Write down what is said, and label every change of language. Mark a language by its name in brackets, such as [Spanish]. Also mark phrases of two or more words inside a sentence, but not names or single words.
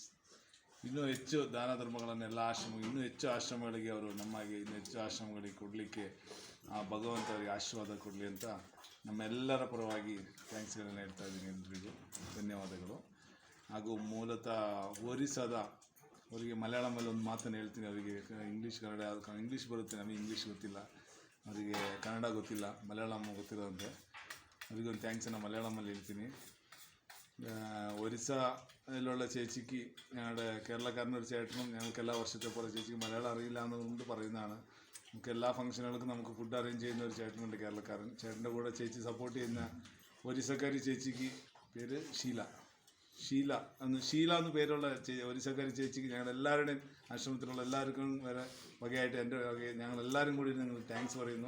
[Kannada] ಇನ್ನೂ ಹೆಚ್ಚು ದಾನ ಧರ್ಮಗಳನ್ನು ಎಲ್ಲ ಇನ್ನೂ ಹೆಚ್ಚು ಆಶ್ರಮಗಳಿಗೆ ಅವರು ನಮಗೆ ಇನ್ನೂ ಹೆಚ್ಚು ಆಶ್ರಮಗಳಿಗೆ ಕೊಡಲಿಕ್ಕೆ ಆ ಭಗವಂತ ಅವರಿಗೆ ಆಶೀರ್ವಾದ ಕೊಡಲಿ ಅಂತ ನಮ್ಮೆಲ್ಲರ ಪರವಾಗಿ ಥ್ಯಾಂಕ್ಸ್ಗಳನ್ನು ಹೇಳ್ತಾ ಇದ್ದೀನಿ. ಎಲ್ರಿಗೂ ಧನ್ಯವಾದಗಳು. ಹಾಗೂ ಮೂಲತಃ ಒರಿಸ್ಸಾದ ಅವರಿಗೆ ಮಲಯಾಳಮಲ್ಲಿ ಒಂದು ಮಾತನ್ನು ಹೇಳ್ತೀನಿ. ಅವರಿಗೆ ಇಂಗ್ಲೀಷ್ ಬರುತ್ತೆ, ನಮಗೆ ಇಂಗ್ಲೀಷ್ ಗೊತ್ತಿಲ್ಲ, ಅವರಿಗೆ ಕನ್ನಡ ಗೊತ್ತಿಲ್ಲ, ಮಲಯಾಳಂ ಗೊತ್ತಿರೋಂತೆ [Malayalam] അവരിക്കൊരു താങ്ക്സ് മലയാളമല്ല എഴുത്തിന്. ഒരിസ്സയിലുള്ള ചേച്ചിക്ക് ഞങ്ങളുടെ കേരളക്കാരനൊരു ചേട്ടനും ഞങ്ങൾക്ക് എല്ലാ വർഷത്തെ പോലെ ചേച്ചിക്ക് മലയാളം അറിയില്ല എന്നുകൊണ്ട് പറയുന്നതാണ്. നമുക്ക് എല്ലാ ഫംഗ്ഷനുകൾക്കും നമുക്ക് [English] food arrange [Malayalam] ചെയ്യുന്ന ഒരു ചേട്ടനുണ്ട് കേരളക്കാരൻ. ചേട്ടൻ്റെ കൂടെ ചേച്ചി സപ്പോർട്ട് ചെയ്യുന്ന ഒരിസ്സക്കാരി ചേച്ചിക്ക് പേര് ഷീല എന്ന് പേരുള്ള ഒരിസ്സക്കാരി ചേച്ചിക്ക് ഞങ്ങളെല്ലാവരുടെയും ആശ്രമത്തിലുള്ള എല്ലാവർക്കും വകയായിട്ട് എൻ്റെ വകയെ ഞങ്ങളെല്ലാവരും കൂടി നിങ്ങൾ താങ്ക്സ് പറയുന്നു.